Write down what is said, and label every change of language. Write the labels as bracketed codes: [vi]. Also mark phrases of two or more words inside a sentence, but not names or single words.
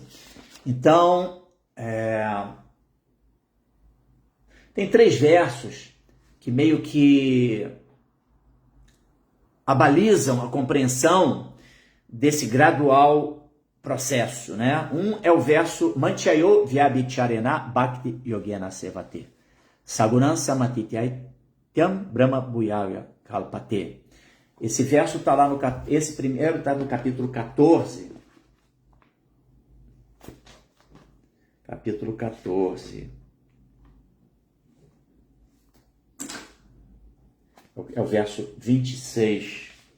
[pt] Então, tem 3 versos que meio que abalizam a compreensão desse gradual processo, né? Um é o verso [sa] मां च यो अव्यभिचारेण भक्ति योगेन सेवते स गुणान् समतीत्यैतान् ब्रह्म भूयाय कल्पते. [pt] Esse verso está lá esse primeiro está no capítulo 14. Capítulo 14. É o verso 26.